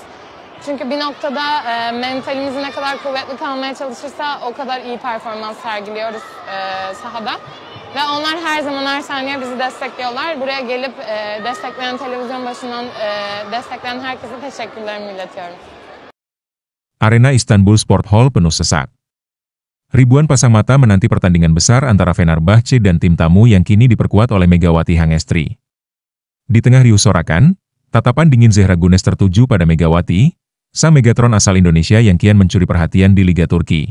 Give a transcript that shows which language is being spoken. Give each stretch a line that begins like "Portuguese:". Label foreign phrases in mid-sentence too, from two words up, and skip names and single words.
Turkish: Çünkü bir noktada mentalimiz ne kadar kuvvetli kalmaya çalışırsa o kadar iyi performans sergiliyoruz sahada. Ve onlar her zaman her saniye bizi destekliyorlar. Buraya gelip destekleyen televizyon başından destekleyen herkese teşekkürlerimi iletiyorum.
Indonesian: Arena Istanbul Sport Hall penuh sesak. Ribuan pasang mata menanti pertandingan besar antara Fenerbahce dan tim tamu yang kini diperkuat oleh Megawati Hangestri. Di tengah riuh sorakan, tatapan dingin Zehra Güneş tertuju pada Megawati, sang Megatron asal Indonesia yang kian mencuri perhatian di Liga Turki.